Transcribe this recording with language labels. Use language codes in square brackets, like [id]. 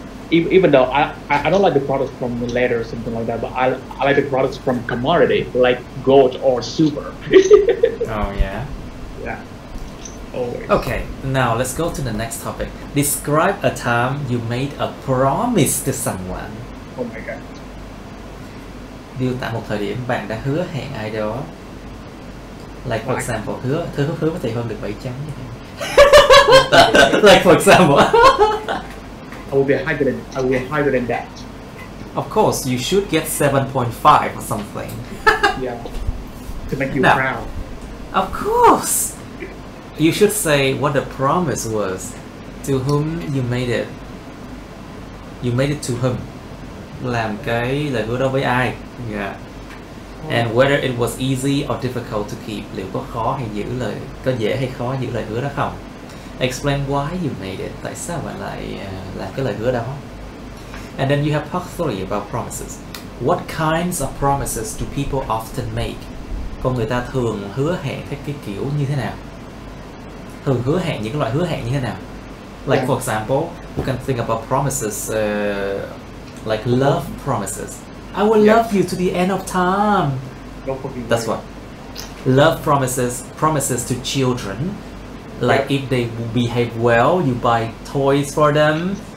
[en] Even though I don't like the products from the leather or something like that, but I like the products from commodity like gold or silver. Oh yeah. Yeah. Always. Okay, now let's go to the next topic. Describe a time you made a promise to someone. Oh my god. [vi] Miêu tả một thời điểm bạn đã hứa hẹn ai đó. [en] Like for example, [vi] hứa với thầy Hơn được 7 chấm. [en] Like for example. I will be higher than that. Of course, you should get 7.5 or something. Yeah. To make you Now, proud. Of course. You should say what the promise was, to whom you made it. You made it to whom. [vi] Làm cái lời hứa đó với ai. [en] Yeah. And whether it was easy or difficult to keep. [vi] Liệu có khó hay có dễ hay khó giữ lời hứa đó không? [en] Explain why you made it. [vi] Tại sao bạn lại làm cái lời hứa đó? [en] And then you have part 3 about promises. What kinds of promises do people often make? [vi] Con người ta thường hứa hẹn cái kiểu như thế nào? Thường hứa hẹn những loại hứa hẹn như thế nào? [en] Like for example, you can think about promises like love promises. I will love you to the end of time. That's what. Love promises to children. Like if they behave well, you buy toys for them.